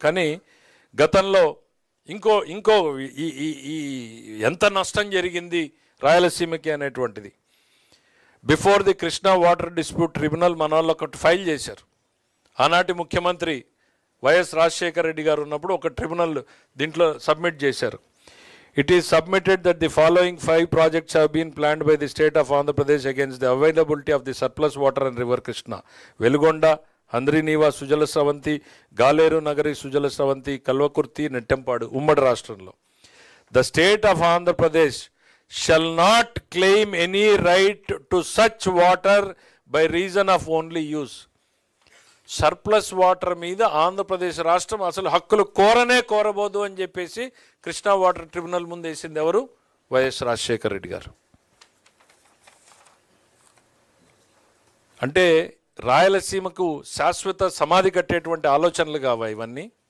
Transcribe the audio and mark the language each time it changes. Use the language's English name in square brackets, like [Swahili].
[Telugu] కానీ గతంలో ఇంకో ఈ ఎంత నష్టం జరిగింది రాయలసీమకి అనేటువంటిది [English] before the Krishna water dispute tribunal [Telugu] మన వాళ్ళు ఒకటి ఫైల్ చేశారు. ఆనాటి ముఖ్యమంత్రి వైఎస్ రాజశేఖర రెడ్డి గారు ఉన్నప్పుడు ఒక ట్రిబ్యునల్ దీంట్లో సబ్మిట్ చేశారు. [English] It is submitted that the following 5 projects have been planned by the state of Andhra Pradesh against the availability of the surplus water in river Krishna. Velugonda, Handriniva, Sujala Sravanti, Galeru Nagari, Sujala Sravanti, Kalvakurti, Nettempadu, [Telugu] Ummadi Rashtralo. [English] The state of Andhra Pradesh shall not claim any right to such water by reason of only use. [Telugu] Surplus water మీద ఆంధ్రప్రదేశ్ రాష్ట్రం అసలు హక్కులు కోరబోదు అని చెప్పేసి Krishna water tribunal ముందు వేసింది ఎవరు? YS Rajasekhara Reddy గారు. అంటే రాయలసీమకు శాశ్వత సమాధి కట్టేటువంటి ఆలోచనలు కావా ఇవన్నీ?